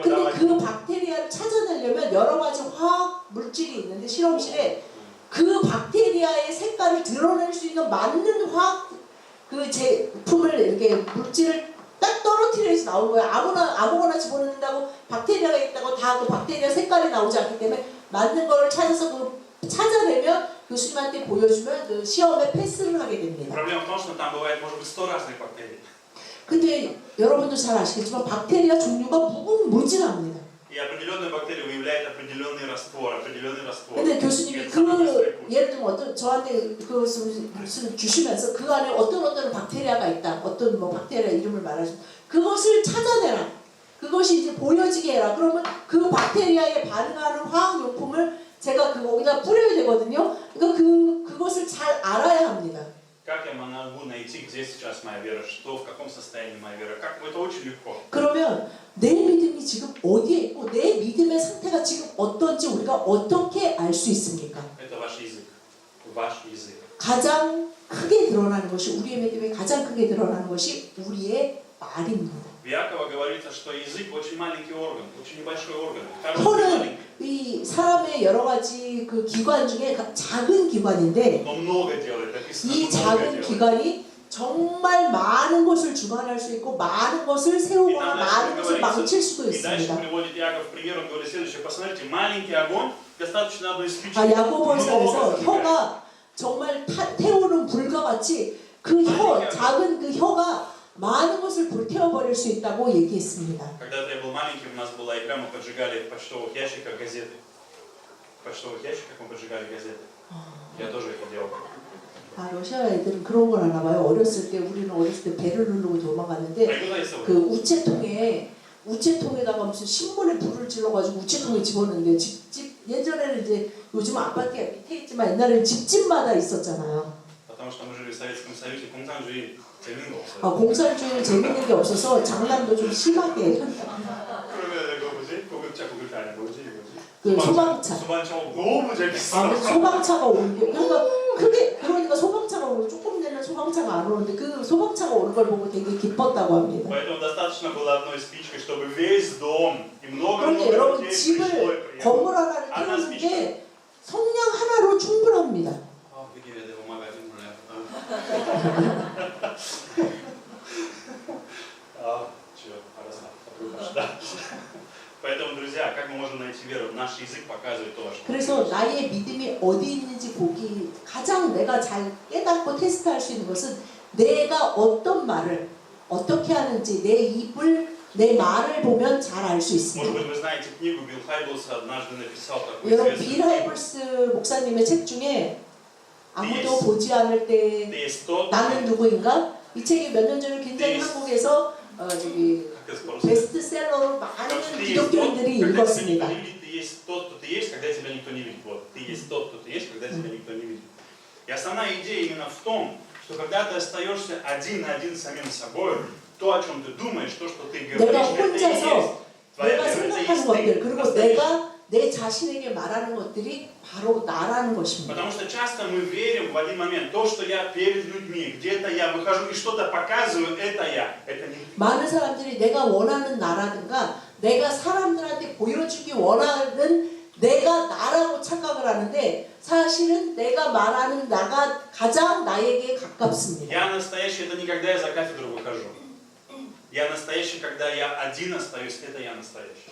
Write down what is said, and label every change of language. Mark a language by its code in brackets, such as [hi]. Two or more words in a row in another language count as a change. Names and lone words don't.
[ko] 근데 그 박테리아를 찾아내려면 여러 가지 화학 물질이 있는데 실험실에 그 박테리아의 색깔을 드러낼 수 있는 맞는 화학 그 제품을 이렇게 물질을 딱 떨어뜨려서 나온 거예요. 아무거나 집어넣는다고 박테리아가 있다고 다 그 박테리아 색깔이 나오지 않기 때문에 맞는 거를 찾아서 찾아내면 교수님한테 보여주면 그 시험에 패스를 하게 됩니다. [ru] Проблема в том, что там бывает, может быть, 100 разных бактерий. [ko] 근데 여러분도 잘 아시겠지만 박테리아 종류가 무궁무진합니다. [ru] И определенная бактерия выявляет определенный раствор. [ko] 근데 교수님이 예를 들면 저한테 그것을 주시면서 그 안에 어떤 박테리아가 있다. 어떤 박테리아 이름을 말하시면 그것을 찾아내라. 그것이 이제 보여지게 해라. 그러면 그 박테리아에 반응하는 화학용품을 제가 거기다 뿌려야 되거든요. 그러니까 그것을 잘 알아야 합니다. [ru] Как я могу найти, где сейчас моя вера, что, в каком состоянии моя вера? Это очень легко. [ko] 그러면 내 믿음이 지금 어디에 있고 내 믿음의 상태가 지금 어떤지 우리가 어떻게 알 수 있습니까? [ru] Это ваш язык. Ваш язык. [ko] 가장 크게 드러나는 것이 우리의 믿음이 가장 크게 드러나는 것이 우리의 말입니다. [ru] В Иакова говорится, что язык очень маленький орган, очень небольшой орган. [ko] 혀는 이 사람의 여러 가지 그 기관 중에 작은 기관인데 [ru] Но много делает, написано [ko] 이 [ru] много [ko] 작은 [ru] делает. [ko] 기관이 정말 많은 것을 주관할 수 있고 많은 것을 세우거나 많은 것을 망칠 수도 [ru] И дальше [ko] 있습니다. [ru] приводит Иаков в пример, он говорит следующее. Посмотрите, маленький огонь, достаточно одной спички. [ko] 야고보서에서 혀가 정말 태우는 불과 같이 그 혀, 작은 그 혀가 많은 것을 불태워버릴 수 있다고 얘기했습니다. [ru] Когда-то я был маленький, у нас была игра, мы поджигали в почтовых ящиках газеты. В почтовых ящиках мы поджигали газеты. Я тоже это делал. [ko] 러시아 애들은 그런 걸 하나 봐요. 우리는 어렸을 때 배를 누르고 도망갔는데 А 이거 다 있어. 그 우체통에다가 무슨 신문에 불을 질러가지고 우체통에 집어넣는데 예전에는 이제 요즘 아파트가 밑에 있지만 옛날에는 집집마다 있었잖아요. [ru] Потому что мы жили в Советском Союзе, [ko] 공산주의 재밌는 거 없어요. 공산주의는 재밌는 게 없어서 장난도 좀 심하게. 그러면 이거 뭐지? 고급차 아니야 뭐지? 그 소방차. 소방차 너무 재밌어. 소방차가 오는 게 그러니까 소방차가 오는 조금 되면 소방차가 안 오는데 그 소방차가 오는 걸 보고 되게 기뻤다고 합니다. [ru] Поэтому достаточно было одной спичкой, чтобы весь дом и много [ko] 그런데 여러분 [ru] людей пришло и [ko] 집을 [ru] приехало. [ko] 건물 하나를 [ru] Одна [ko] 태우는 [ru] спичка. [ko] 게 성냥 하나로 충분합니다. Begi vedevo magazin [ru] Поэтому, друзья, как мы можем найти веру? Наш язык показывает то, что. [ko] 그래서 나의 믿음이 어디 있는지 보기 가장 내가 잘 깨닫고 테스트할 수 있는 것은 내가 어떤 말을 어떻게 하는지 내 말을 보면 잘 알 수 [ru] Может [ko] 있습니다. [ru] быть, вы знаете книгу Билл Хайблса однажды написал такой [ko] 여러분 [ru] известный [ko] 빌 하이블스 목사님의 책 중에 아무도 보지 않을 때 [ru] Ты есть тот, [ko] 나는 누구인가? 이 책이 몇 년 전에 굉장히 한국에서 저기 [ru] как это по-русски? [ko] 베스트셀러로 많은 기독교인들이 [ru] когда тебя никто [ko] 읽었습니다. [ru] не видит, ты есть тот, кто ты есть, когда тебя никто не видит. Вот, ты есть тот, кто ты есть, когда тебя никто не видит. И основная идея именно в том, что когда ты остаешься один на один с самим собой, то, о чем ты думаешь, то, что ты говоришь, [ko] 내가 [ru] это и есть [ko] 혼자서 [ru] твоя [ko] 내가 [ru] вера, это и [ko] 생각하는 [ru] есть [ko] 것들 [ru] ты. [ko] 그리고 [ru] настоящий. [ko] 내가 내 자신에게 말하는 것들이 바로 나라는 것입니다. [ru] Потому что часто мы верим в один момент, то, что я перед людьми, где-то я выхожу и что-то показываю, это я, это не ты. [ko] 많은 사람들이 내가 원하는 나라든가 내가 사람들한테 보여주기 원하는 내가 나라고 착각을 하는데 사실은 내가 말하는 나가 가장 나에게 가깝습니다. [ru] Я настоящий, это не когда я за кафедру выхожу. Я настоящий, когда я один остаюсь, это я настоящий.